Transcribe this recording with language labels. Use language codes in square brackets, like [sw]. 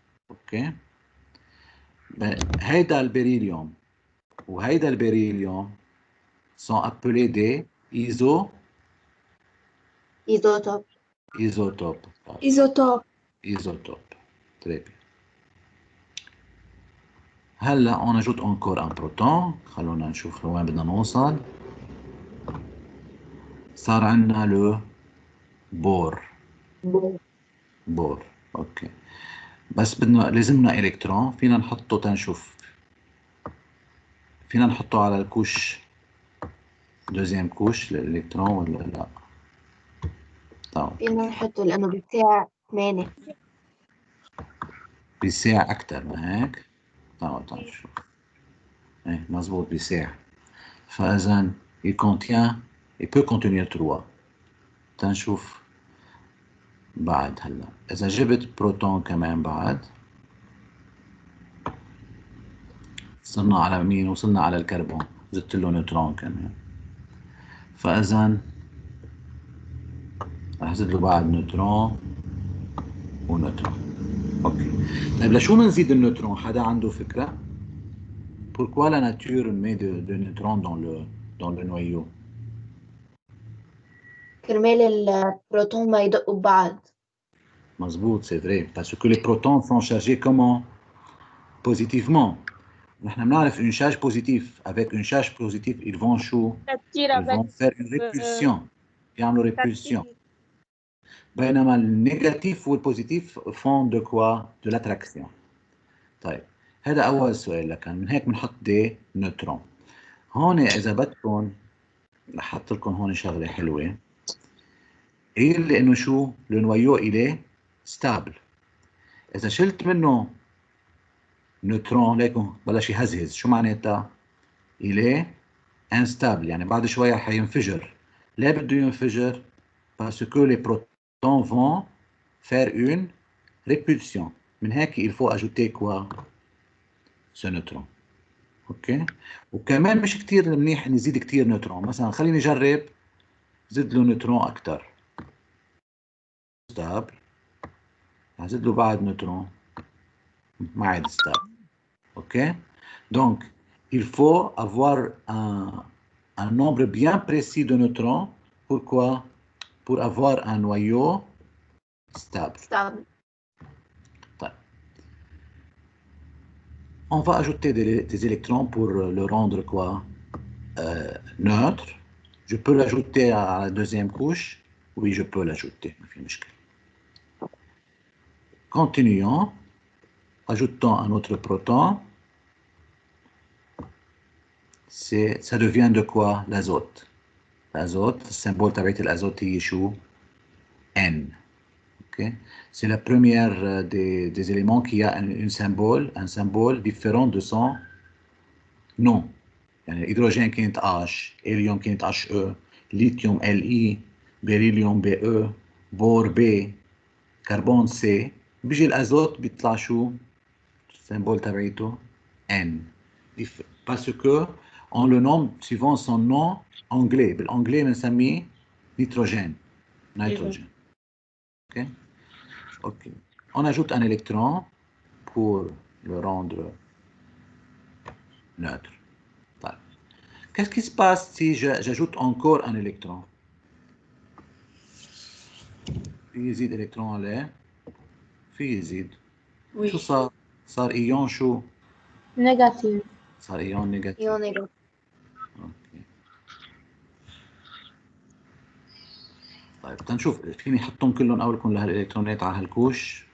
[ar] اوكي هيدا البريليوم وهيدا البريليوم [fr] sont appelés des isotopes. Très bien. هلا on ajoute encore un proton. [ar] خلونا نشوف لوين بدنا نوصل. صار عندنا لو بور. اوكي بس لازمنا الكترون. فينا نحطه تنشوف. فينا نحطه على الكوش دوزيام كوش الالكترون ولا لا؟ طبعا فينا نحطه لأنه بيساع 8. بيساع أكتر ما هيك؟ طبعا نشوف. ايه مظبوط بيساع. [fr] فإذا il peut contenir 3. [ar] تنشوف بعد هلا. إذا جبت بروتون كمان بعد صرنا على مين؟ وصلنا على الكربون. زدت له نيوترون كمان. فإذا رح زد له بعد نيوترون ونيوترون. اوكي طيب لشو بنزيد النيوترون؟ حدا عنده فكرة؟ [fr] Pourquoi la nature met de neutrons dans le noyau? [ar] كرمال البروتون ما يدقوا ببعض. مظبوط [fr] c'est vrai parce que les protons sont chargés comment? Positivement. [ar] نحن بنعرف [fr] une charge positive. Avec une charge positive ils vont [ar] شو؟ [fr] Ils vont faire une répulsion. [ar] يعملوا [fr] répulsion. [ar] بينما النيجاتيف والبوزيتيف [fr] font de quoi? De l'attraction. [ar] طيب هذا أول سؤال لكن من هيك بنحط دي نيوترون. هون إذا بدكم رح أحط لكم هون شغلة حلوة. هي اللي إنه شو؟ لو نويو إليه ستابل. إذا شلت منه نيوترون ليكم بلش يهزهز. شو معناتها؟ إليه انستابل يعني بعد شوية حينفجر. ليه بده ينفجر؟ [fr] parce que les protons vont faire une répulsion. [ar] من هيك [fr] il faut ajouter quoi? ce neutron. [ar] اوكي وكمان مش كتير منيح نزيد كتير نيوترون. مثلا خليني اجرب زد له نيوترون اكتر. ستابل هزيد له بعد نيوترون ما عاد [fr] stable. [en] OK? [fr] Donc, il faut avoir un nombre bien précis de neutrons. Pourquoi? Pour avoir un noyau stable. stable. On va ajouter des électrons pour le rendre quoi? Neutre. Je peux l'ajouter à la deuxième couche. Oui, je peux l'ajouter. Continuons. Ajoutons un autre proton. Ça devient de quoi? L'azote. L'azote, le symbole de l'azote est N. Okay? C'est la première des éléments qui a un symbole différent de son nom. [ar] يعني الهيدروجين كانت H, هيليوم كانت HE, lithium Li, beryllium Be, bore B, carbone C. بيجي الازوت بيطلع شو؟ السيمبول تبعيته N. [fr] Parce que on le nomme suivant son nom anglais. [ar] بالانجلي بنسميه nitrogène. [en] OK? OK. [fr] On ajoute un électron pour le rendre neutre. Qu'est-ce qui se passe si j'ajoute encore un électron? [ar] في يزيد إلكترون عليه في يزيد [fr] Oui. [ar] شو صار؟ صار إيون شو؟ [fr] Négatif. [ar] صار إيون نيجاتيف. [fr] Ion négatif. [en] Okay. [ar] طيب تنشوف فيني أحطهم كلهم أول كل هالإلكترونات على هالكوش.